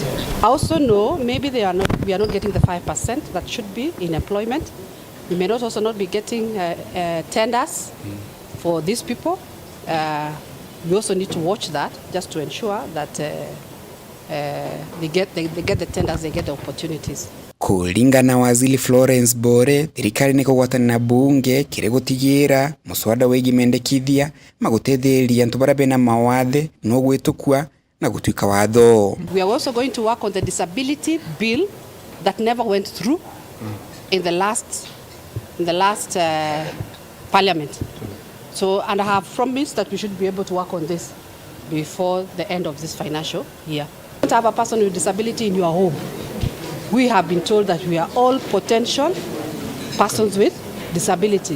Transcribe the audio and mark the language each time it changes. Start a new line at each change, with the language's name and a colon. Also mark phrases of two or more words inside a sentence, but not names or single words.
English: I also know maybe we are not getting the 5% that should be in employment. We may not also not be getting tenders for these people. We also need to watch that just to ensure that they get the tenders, they get the opportunities.
Meru: Kulingana na Waziri Florence Bore, thirikari ni kugwatana na bunge kiri gutigira muswada wigi mendekithia magutetheria antu bara bena mawathe no gwitukwa na gutuika watho.
English: We are also going to work on the disability bill that never went through in the last parliament. So, and I have promised that we should be able to work on this before the end of this financial year. You don't have a person with disability in your home. We have been told that we are all potential persons with disability.